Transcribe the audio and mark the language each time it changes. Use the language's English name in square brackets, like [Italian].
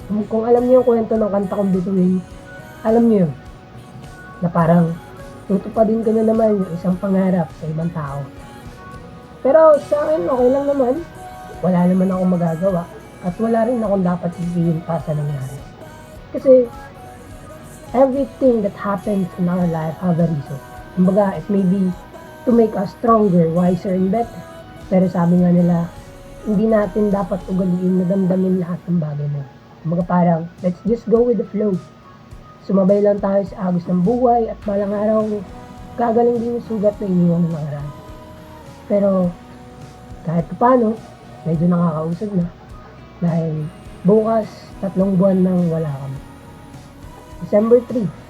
[Filipino] Kung alam niyo yung kwento ng kanta kong Bituin, alam niyo yun. Na parang tutupadin ko na naman yung isang pangarap sa ibang tao. Pero sa akin, okay lang naman. Wala naman akong magagawa. At wala rin akong dapat sisihin pa sa nangyari. Kasi, [English] everything that happens in our life have a reason. Kumbaga, it may be to make us stronger, wiser, and better. [Filipino] Pero sabi nga nila, hindi natin dapat ugaliin na damdamin lahat ng bagay mo. Kumbaga parang, [English] let's just go with the flow. [Filipino] Sumabay lang tayo sa agos ng buhay at balang araw, gagaling din yung sugat na iniwan ng nakaraan. Pero, kahit paano, medyo nakakausad na. Dahil bukas, 3 buwan nang wala kami. December 3.